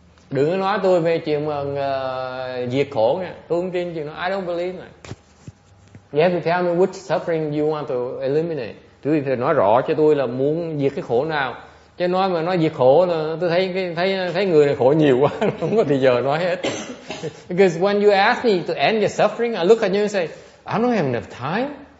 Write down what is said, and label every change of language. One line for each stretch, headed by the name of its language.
Vietnamese: Đừng có nói tôi về chuyện mà diệt khổ nha. Tôi không tin chuyện đó.
English: I don't believe that. You have to tell me which suffering you want to eliminate.
Vietnamese: Tôi phải nói rõ cho tôi là muốn diệt cái khổ nào. Chứ nói diệt khổ là tôi thấy người này khổ nhiều quá, không có thời giờ nói hết.
English: Because when you ask me to end your suffering, I look at you and say, I don't have enough time.